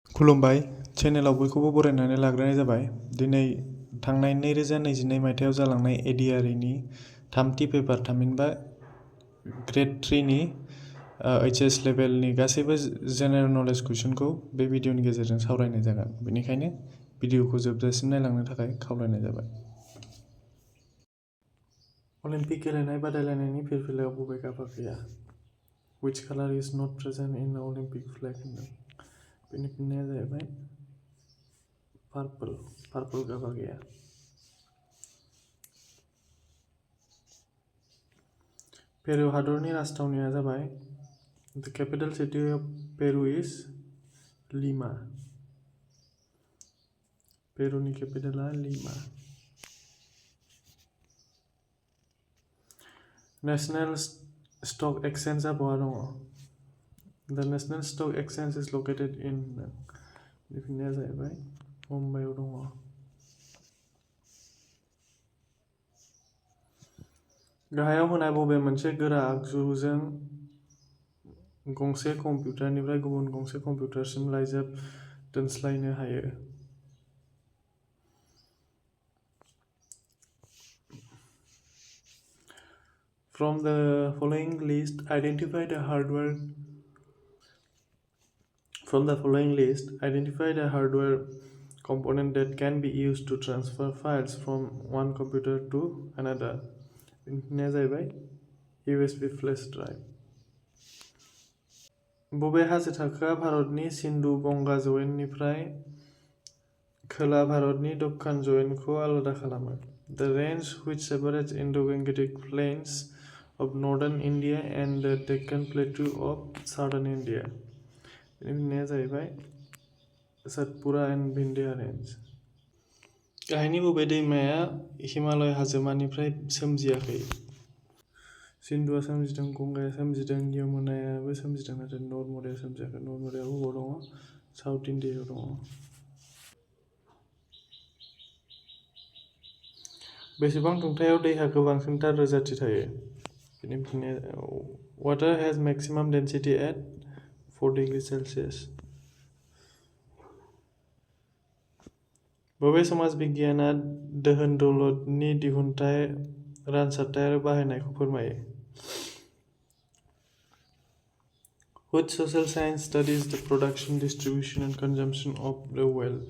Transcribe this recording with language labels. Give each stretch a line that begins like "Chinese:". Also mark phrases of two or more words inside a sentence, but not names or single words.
Bodo: खुलुमबाय चेनेलाव बयखौबो बरायनानै लाग्रोनाय जाबाय। दिनै थांनाय 2022 मायथाइयाव जालांनाय ADRE थामथि पेपार थामहिनबा ग्रेड 3 नि HS लेभेलनि गासैबो जेनेरेल नलेज कुइसनखौ बे भिडिअनि गेजेरजों सावरायनाय जागोन। बेनिखायनो भिडिअखौ जोबजासिम नायलांनो थाखाय खावलायनाय जाबाय। अलिम्पिक गेलेनाय बादायलायनायनि फिरफिलायाव बबे गाबा गैया?
English: Which color is not present in the Olympic flag?
Bodo: बेनि फिननाया जाहैबाय पार्पल गाबा गैया। पेरु हादरनि राजथावनिया जाबाय
English: The capital city of Peru is Lima.
Bodo: पेरुनि केपिटेला लिमा। नेशनेल स्टक एक्सचेन्जआ बहा दङ?
English: The National Stock Exchange is located in
Bodo: बेनि फिननाया जाहैबाय मुम्बाइआव दङ। गाहायाव होनाय बबे मोनसे गोरा आगजुजों गंसे कम्पिउटारनिफ्राय गुबुन गंसे कम्पिउटारसिम लाइजाम दोनस्लायनो हायो?
English: From the following list, identify the hardware component that can be used to transfer files from one computer to another.
Bodo: बेनिया जाहैबाय
English: USB flash drive.
Bodo: बबे हाजो थाखोआ भारतनि सिन्धु गंगा जौयेननिफ्राय खोला भारतनि दक्खान जौयेनखौ आलादा खालामो?
English: The range which separates Indo-Gangetic plains of northern India and the Deccan Plateau of southern India.
Bodo: बेनि फिननाया जाहैबाय सतपुड़ा एन्ड विंध्या रेंज। गाहायनि बबे दैमाया हिमालय हाजोमानिफ्राय सोमजियाखै? सिन्धुआ सोमजिदों, गंगाया सोमजिदों, यमुनायाबो सोमजिदों, नाथाय नर्मदाया सोमजियाखै। नर्मदाया बबाव दङ? साउथ इन्डियायाव दङ। बेसेबां दुंथायाव दैहा गोबांसिनथार रोजाथि थायो? बेनि फिननाया
English: Water has maximum density at 4 degrees Celsius.
Bodo: बबे समाज बिगियाना दोहोन दौलतनि दिहुनथाय, रानसारथाय आरो बाहायनायखौ फोरमायो?
English: Which social science studies the production, distribution and consumption of the wealth?